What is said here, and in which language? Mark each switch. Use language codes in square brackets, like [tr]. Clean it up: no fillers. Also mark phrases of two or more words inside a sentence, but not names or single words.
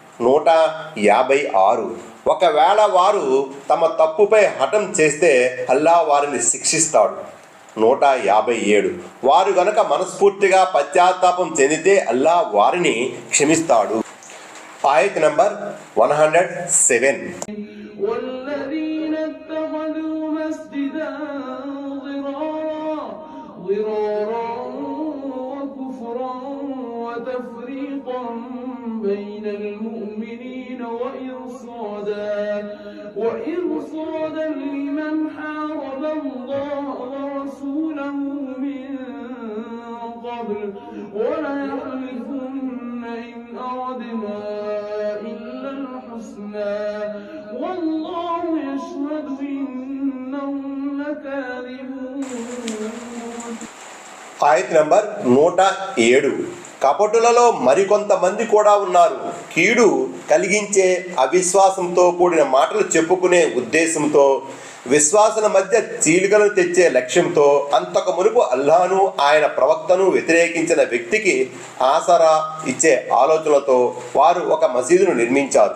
[te] 156 ఒకవేళ వారు తమ తప్పుపై హఠం చేస్తే అల్లా వారిని శిక్షిస్తాడు. 157 వారు గనక మనస్ఫూర్తిగా పశ్చాత్తాపం చెందితే అల్లా వారిని క్షమిస్తాడు. ఆయత్ నంబర్ 107. [ar] بين المؤمنين وإرصادا لمن حارب الله ورسوله من قبل ولا يحلفن إن أردنا إلا الحسنى والله يشهد إنهم [te] ఆయత్ నంబర్ 107. కపటులలో మరికొంతమంది కూడా ఉన్నారు. కీడు కలిగించే అవిశ్వాసంతో కూడిన మాటలు చెప్పుకునే ఉద్దేశంతో, విశ్వాసుల మధ్య చీలికలను తెచ్చే లక్ష్యంతో, అంతకు మునుపు అల్లాహను ఆయన ప్రవక్తను వ్యతిరేకించిన వ్యక్తికి ఆసరా ఇచ్చే ఆలోచనలతో వారు ఒక మసీదును నిర్మించారు.